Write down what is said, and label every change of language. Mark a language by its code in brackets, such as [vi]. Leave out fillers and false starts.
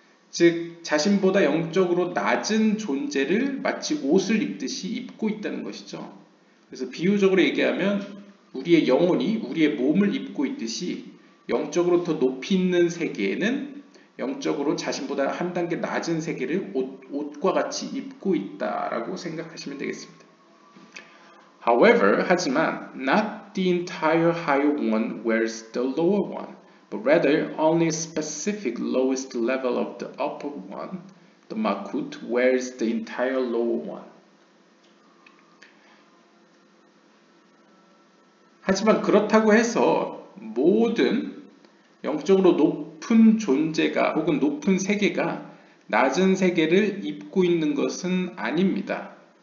[ko] 즉 자신보다 영적으로 낮은 존재를 마치 옷을 입듯이 입고 있다는 것이죠. 그래서 비유적으로 얘기하면 우리의 영혼이 우리의 몸을 입고 있듯이 영적으로 더 높이 있는 세계에는 영적으로 자신보다 한 단계 낮은 세계를 옷과 같이 입고 있다라고 생각하시면 되겠습니다. [en] However, [ko] 하지만 [en] not the entire higher one wears the lower one, but rather only a specific lowest level of the upper one, the Malkut, wears the entire lower one. [ko] 하지만 그렇다고 해서 모든 영적으로 높은 존재가 혹은 높은 세계가 낮은 세계를 입고 있는 것은 아닙니다.